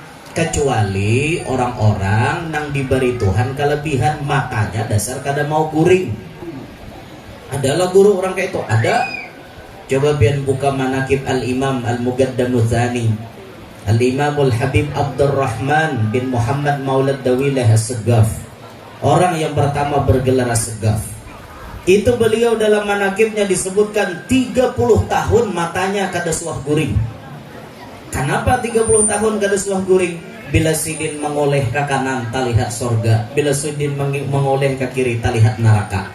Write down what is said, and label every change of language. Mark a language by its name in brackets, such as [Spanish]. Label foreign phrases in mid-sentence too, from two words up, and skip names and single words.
[Banjar] Kecuali orang-orang yang diberi Tuhan kelebihan matanya dasar kada mau guring. Adalah guru orang kayak itu. Ada. Coba pian buka manakib Al-Imam Al-Muqaddamu Tsani, Al-Imamul Habib Abdurrahman bin Muhammad Maulad Dawilah As-Segaf. [Indonesian] Orang yang pertama bergelar As-Segaf. [Banjar] Itu beliau dalam manakibnya disebutkan 30 tahun matanya kada suah guring. Kenapa 30 tahun kada suah guring? Bila sidin mengoleh ke kanan talihat sorga, bila sidin mengoleh ke kiri talihat neraka.